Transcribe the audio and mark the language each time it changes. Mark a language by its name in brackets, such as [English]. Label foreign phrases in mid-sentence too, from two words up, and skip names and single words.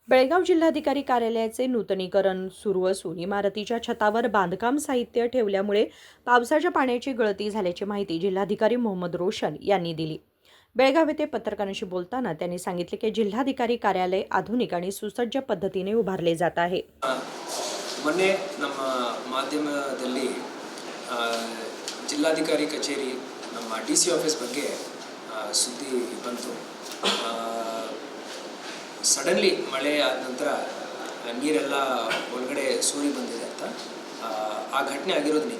[Marathi] बेळगाव जिल्हाधिकारी कार्यालयाचे नूतनीकरण सुरू असून इमारतीच्या छतावर बांधकाम साहित्य ठेवल्यामुळे पावसाच्या पाण्याची गळती झाल्याची माहिती जिल्हाधिकारी मोहम्मद रोशन यांनी दिली। बेळगाव येथे पत्रकारांशी बोलताना त्यांनी सांगितले की जिल्हाधिकारी कार्यालय आधुनिक आणि सुसज्ज पद्धतीने उभारले जात आहे। [Kannada] ಮೊನ್ನೆ ನಮ್ಮ ಮಾಧ್ಯಮದಲ್ಲಿ ಜಿಲ್ಲಾಧಿಕಾರಿ ಕಚೇರಿ ನಮ್ಮ [English] DC office [Kannada] ಬಗ್ಗೆ ಸುದ್ದಿ ಬಂತು। ಸಡನ್ಲಿ ಮಳೆ ಆದ ನಂತರ ನೀರೆಲ್ಲ ಒಳಗಡೆ ಸೂರಿ ಬಂದಿದೆ ಅಂತ ಆ ಘಟನೆ ಆಗಿರೋದು ನಿಜ।